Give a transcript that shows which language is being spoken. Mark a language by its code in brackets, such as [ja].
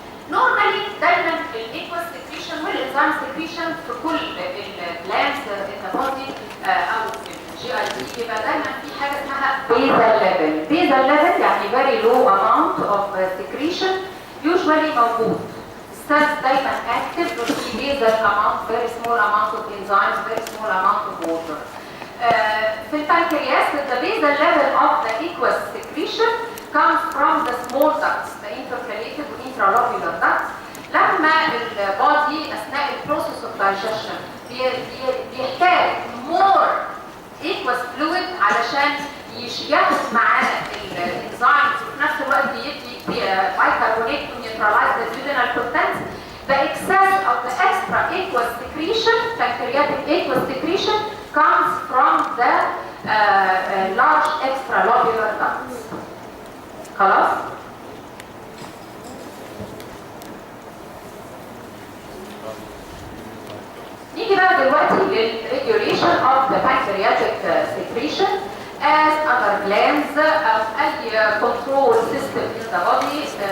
[en] Normally دايما الايكوس secretion والانزيم سكريشن في كل الجلاندز in the body او في الجي اي دي [ar] بيبقى دايما في حاجه اسمها [en] basal level. basal level يعني very low amount of secretion usually موجود. cells دايما active في basal amount, very small amount of enzymes, very small amount of water. في البنكرياس the basal level of the aqueous secretion comes from the small ducts, the intercalated and intralobular ducts. لما البودي اثناء البروسيس of digestion بيحتاج more aqueous fluid علشان ياخد معاه الانزيمز [ar] وفي نفس الوقت بيدي [en] bicarbonate to neutralize the duodenal contents. The excess of the extra aqueous secretion, pancreatic aqueous secretion, comes from the large extralobular ducts. [ar] خلاص؟ نيجي بقى دلوقتي [en] للregulation of the pancreatic secretion as other glands أو أي control system in the body.